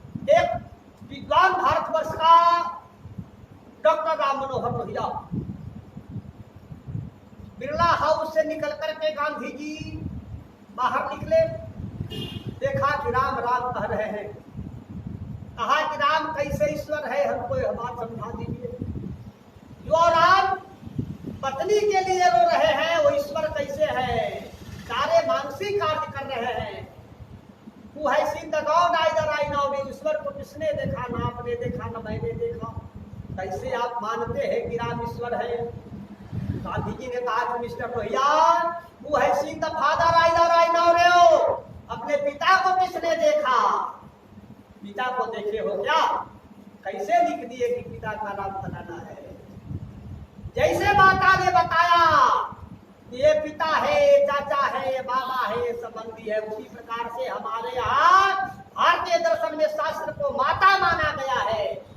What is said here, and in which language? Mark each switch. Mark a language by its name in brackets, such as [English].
[Hindi] एक विद्वान भारतवर्ष का डॉक्टर राम मनोहर लोहिया बिरला हाउस से निकल करके गांधी जी बाहर निकले, देखा कि राम राम कह रहे हैं। कहा कि राम कैसे ईश्वर है, हमको यह बात समझा दीजिए। जो राम पत्नी के लिए रो रहे हैं वो ईश्वर कैसे है? सारे मानसिक कार्य कर रहे हैं। [English] Who has seen the God either I know? [Hindi] ईश्वर को किसने देखा? ना आपने देखा ना मैंने देखा। कैसे आप मानते हैं कि राम ईश्वर है? गांधी जी ने कहा कि mister Lohia, [English] Who has seen the Father either I know? [Hindi] अपने पिता को किसने देखा? पिता को देखे हो क्या? कैसे लिख दिए कि पिता का नाम फलाना है? जैसे माता ने बताया ये पिता है, ये चाचा है, ये बाबा है, ये संबंधी है, उसी प्रकार से हमारे यहाँ भारतीय दर्शन में शास्त्र को माता माना गया है।